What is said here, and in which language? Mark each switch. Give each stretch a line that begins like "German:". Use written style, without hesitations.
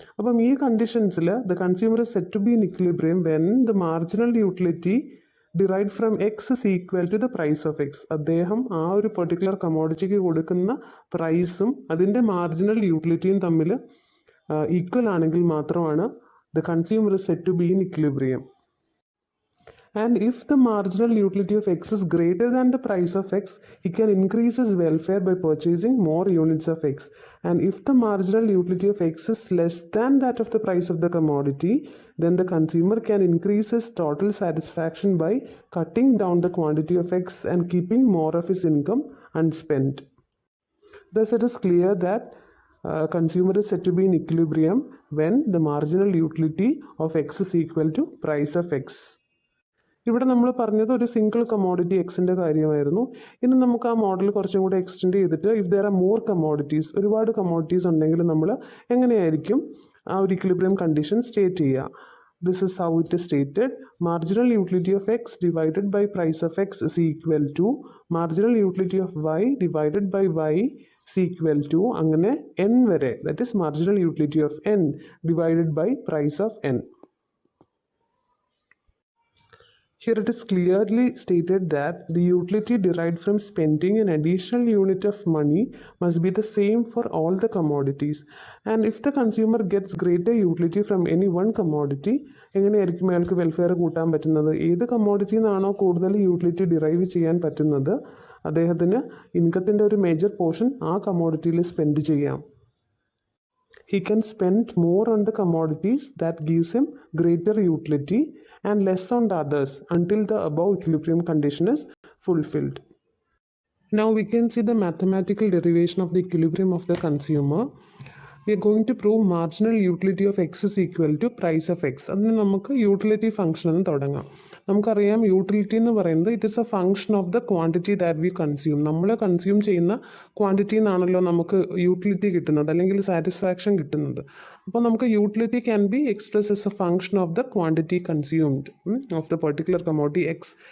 Malayalam: അപ്പം ഈ കണ്ടീഷൻസിൽ
English: The consumer is set to be in equilibrium when the marginal utility derived from X is equal to the price of X.
Malayalam: അദ്ദേഹം ആ ഒരു particular കമോഡിറ്റിക്ക് കൊടുക്കുന്ന പ്രൈസും അതിൻ്റെ മാർജിനൽ യൂട്ടിലിറ്റിയും തമ്മിൽ ഈക്വൽ ആണെങ്കിൽ മാത്രമാണ്
English: The consumer is set to be in equilibrium. And if the marginal utility of x is greater than the price of x, he can increase his welfare by purchasing more units of x. And if the marginal utility of x is less than that of the price of the commodity, then the consumer can increase his total satisfaction by cutting down the quantity of x and keeping more of his income unspent. Thus, it is clear that consumer is said to be in equilibrium when the marginal utility of x is equal to price of x.
Malayalam: ഇവിടെ നമ്മൾ പറഞ്ഞത് ഒരു single commodity എക്സിൻ്റെ കാര്യമായിരുന്നു. ഇനി നമുക്ക് ആ model കുറച്ചും കൂടെ എക്സ്റ്റെൻഡ് ചെയ്തിട്ട്
English: if there are more commodities,
Malayalam: ഒരുപാട് കമോഡിറ്റീസ് ഉണ്ടെങ്കിൽ നമ്മൾ എങ്ങനെയായിരിക്കും ആ ഒരു ഇക്വിലിബ്രിയം കണ്ടീഷൻ സ്റ്റേറ്റ് ചെയ്യുക.
English: This is how it is stated. Marginal utility of X divided by price of X is equal to marginal utility of Y divided by Y is equal to
Malayalam: അങ്ങനെ N വരെ,
English: That is marginal utility of n divided by price of n. Here it is clearly stated that the utility derived from spending an additional unit of money must be the same for all the commodities. And if the consumer gets greater utility from any one commodity,
Malayalam: എങ്ങനെയായിരിക്കും അയാൾക്ക് welfare കൂട്ടാൻ പറ്റുന്നത്? ഏത് കമ്മോഡിറ്റിയിൽ നിന്നാണോ കൂടുതൽ utility derive ചെയ്യാൻ പറ്റുന്നത്, അദ്ദേഹത്തിന് ഇൻകത്തിൻ്റെ ഒരു മേജർ പോർഷൻ ആ കമ്മോഡിറ്റിയിൽ സ്പെൻഡ് ചെയ്യാം.
English: He can spend more on the commodities that gives him greater utility and less on the others until the above equilibrium condition is fulfilled. Now we can see the mathematical derivation of the equilibrium of the consumer. We are going to prove marginal utility of x is equal to price of x.
Malayalam: അതിന് നമുക്ക് utility function എന്ന് തുടങ്ങാം. നമുക്കറിയാം utility എന്ന് പറയുന്നത്
English: It is a function of the quantity that we consume.
Malayalam: നമ്മൾ consume ചെയ്യുന്ന ക്വാണ്ടിറ്റിയിൽ നിന്നാണല്ലോ നമുക്ക് യൂട്ടിലിറ്റി കിട്ടുന്നത്, അല്ലെങ്കിൽ സാറ്റിസ്ഫാക്ഷൻ കിട്ടുന്നത്. അപ്പോൾ നമുക്ക്
English: Utility can be expressed as a function of the quantity consumed of the particular commodity x.